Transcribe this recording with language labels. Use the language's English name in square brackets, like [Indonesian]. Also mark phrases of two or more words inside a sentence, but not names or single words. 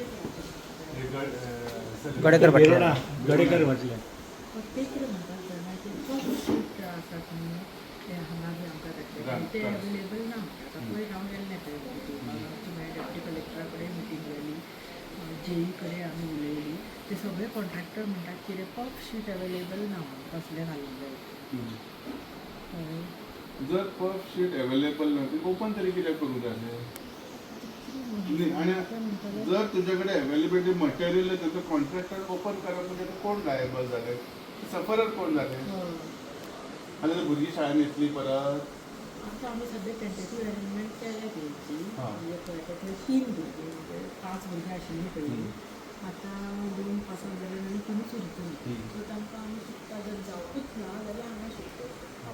[Konkani] गडेकर म्हटलं गडेकर म्हटलं ते अवेलेबल ना पळय रावन येयले डेप्टी कलेक्टराकडे मिटींग जाली जेईकडे आमी उलयली ते सगळे कॉन्ट्रॅक्टर म्हणटात कितें [English] puff sheet available [Konkani] ना कसले घालूंक जाय जर [English] puff sheet available [Konkani] नव्हती ओपन तरी कित्याक करूंक जाय [Marathi] आणि जर तुझ्याकडे [English] availability material [Marathi] आहे त्याचं [Konkani] कॉन्ट्रॅक्टर ओपन करप म्हणजे कोण लायबल झाले सफरर कोण झाले आनी भुरगीं शाळेन येतली परत आतां आमी सद्या [English] tentative arrangement [Konkani] केल्या तेंची म्हणजे पळय थंय 3 भुरगीं म्हणजे 5 भुरगीं आशिल्लीं पयलीं आतां 2 [English] pass out [Konkani] जाले आनी 3च उरतलीं सो तांकां आमी शिकता जर जावपूच ना जाल्यार हांगा शिकता